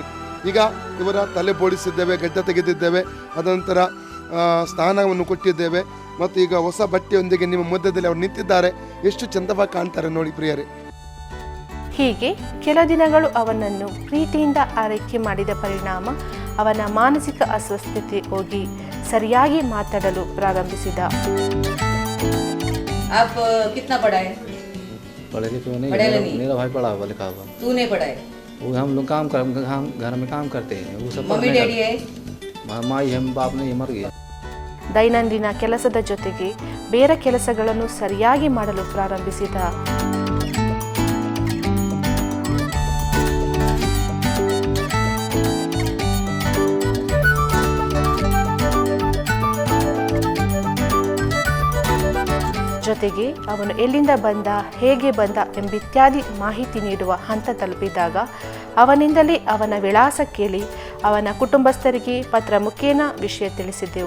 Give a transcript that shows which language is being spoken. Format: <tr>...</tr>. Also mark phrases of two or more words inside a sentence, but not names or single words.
<kn>ಈಗ ಇವರ ತಲೆ ಬೋಡಿಸಿದ್ದೇವೆ, ಗಡ್ಡ ತೆಗೆದಿದ್ದೇವೆ, ಅದನಂತರ ಸ್ನಾನವನ್ನು ಕೊಟ್ಟಿದ್ದೇವೆ ಮತ್ತು ಈಗ ಹೊಸ ಬಟ್ಟೆಯೊಂದಿಗೆ ನಿಮ್ಮ ಮಧ್ಯದಲ್ಲಿ ಅವರು ನಿಂತಿದ್ದಾರೆ. ಎಷ್ಟು ಚಂದವಾಗಿ ಕಾಣ್ತಾರೆ ನೋಡಿ ಪ್ರಿಯರೇ. ಹೀಗೆ ಕೆಲ ದಿನಗಳು ಅವನನ್ನು ಪ್ರೀತಿಯಿಂದ ಆರೈಕೆ ಮಾಡಿದ ಪರಿಣಾಮ ಅವನ ಮಾನಸಿಕ ಅಸ್ವಸ್ಥತೆ ಹೋಗಿ ಸರಿಯಾಗಿ ಮಾತಾಡಲು ಪ್ರಾರಂಭಿಸಿದ.</kn> <hi>पढ़े लिखे नहीं, मेरा भाई पढ़ा हुआ लिखा हुआ। तू नहीं पढ़ा है? वो हम लोग घर में काम करते हैं, वो सब</hi> <en>mummy daddy</en> <hi>है, माई हम बाप नहीं मर गया.</hi> <kn>ದೈನಂದಿನ ಕೆಲಸದ ಜೊತೆಗೆ ಬೇರೆ ಕೆಲಸಗಳನ್ನು ಸರಿಯಾಗಿ ಮಾಡಲು ಪ್ರಾರಂಭಿಸಿದ. ಜೊತೆಗೆ ಅವನು ಎಲ್ಲಿಂದ ಬಂದ, ಹೇಗೆ ಬಂದ ಎಂಬಿತ್ಯಾದಿ ಮಾಹಿತಿ ನೀಡುವ ಹಂತ ತಲುಪಿದಾಗ ಅವನಿಂದಲೇ ಅವನ ವಿಳಾಸ ಕೇಳಿ ಅವನ ಕುಟುಂಬಸ್ಥರಿಗೆ ಪತ್ರ ಮುಖೇನ ವಿಷಯ ತಿಳಿಸಿದೆವು.</kn>